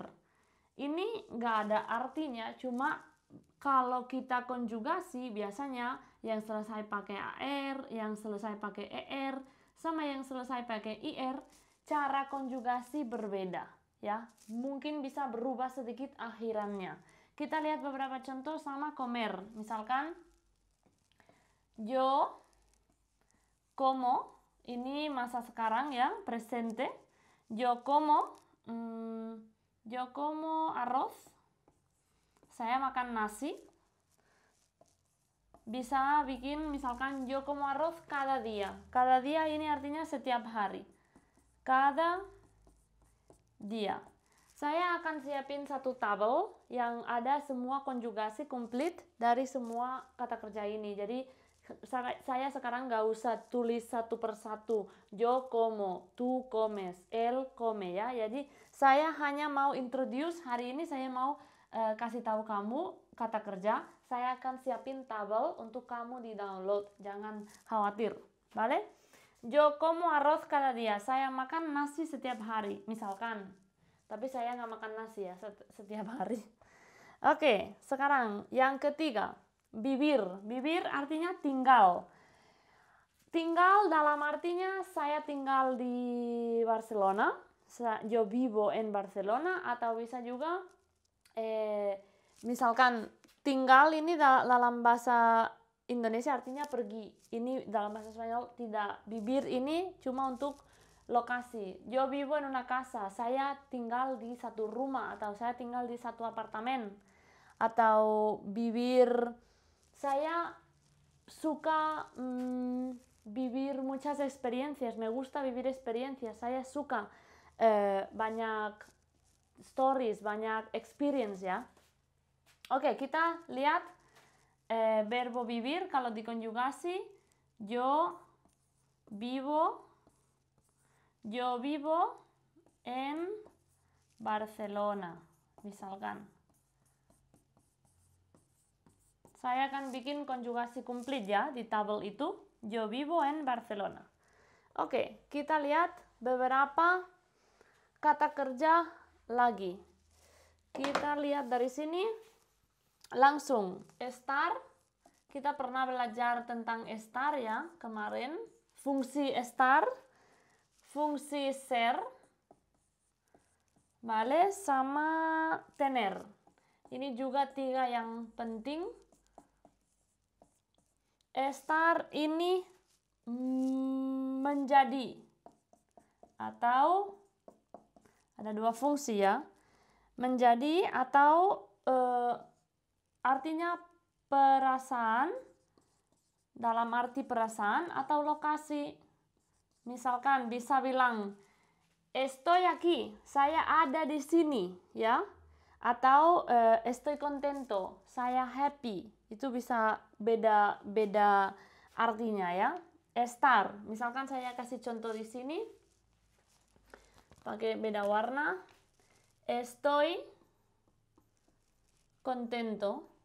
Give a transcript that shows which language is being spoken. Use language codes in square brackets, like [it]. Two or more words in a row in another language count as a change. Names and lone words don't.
[id] Ini nggak ada artinya, cuma kalau kita konjugasi biasanya yang selesai pakai AR, yang selesai pakai ER, sama yang selesai pakai IR, cara konjugasi berbeda ya. Mungkin bisa berubah sedikit akhirannya. Kita lihat beberapa contoh sama comer. Misalkan [es] yo como, [id] ini masa sekarang ya, presente. [es] Yo como arroz. [id] Saya makan nasi. Bisa bikin misalkan [es] yo como arroz cada día. Cada día [id] ini artinya setiap hari. [es] Cada día. [id] Saya akan siapin satu tabel yang ada semua konjugasi komplit dari semua kata kerja ini. Jadi saya sekarang nggak usah tulis satu persatu. [es] Yo como, tú comes, él come ya. [id] Jadi saya hanya mau introduce, hari ini saya mau kasih tahu kamu kata kerja. Saya akan siapin tabel untuk kamu di download. Jangan khawatir, [es] ¿vale? Yo como arroz cada día. [id] Saya makan nasi setiap hari, misalkan. Tapi saya nggak makan nasi ya setiap hari. Oke, sekarang yang ketiga. Vivir. Vivir artinya tinggal. Tinggal dalam artinya saya tinggal di Barcelona. [es] Yo vivo en Barcelona. [id] Atau bisa juga misalkan tinggal ini dalam bahasa Indonesia artinya pergi. Ini dalam bahasa Spanyol tidak. Vivir ini cuma untuk lokasi. [es] Yo vivo en una casa. [id] Saya tinggal di satu rumah atau saya tinggal di satu apartemen. Atau vivir, saya suka [es] vivir muchas experiencias. Me gusta vivir experiencias. [id] Saya suka banyak stories, banyak experience ya. Oke, kita lihat [es] verbo vivir [id] kalau dikonjugasi. [es] Yo vivo en Barcelona. [id] Misalkan. Saya akan bikin konjugasi komplit ya di tabel itu. [es] Yo vivo en Barcelona. [id] Oke, kita lihat beberapa kata kerja lagi. Kita lihat dari sini langsung. Estar, kita pernah belajar tentang estar ya kemarin. Fungsi estar, fungsi ser, vale, sama tener. Ini juga tiga yang penting. Estar ini menjadi atau ada dua fungsi ya. Menjadi atau artinya perasaan dalam arti perasaan atau lokasi. Misalkan bisa bilang [es] estoy aquí, [id] saya ada di sini ya. [es] Atau estoy contento, [id] saya happy. Itu bisa beda artinya ya. Estar, misalkan saya kasih contoh di sini. Pakai beda warna. [es] Estoy contento.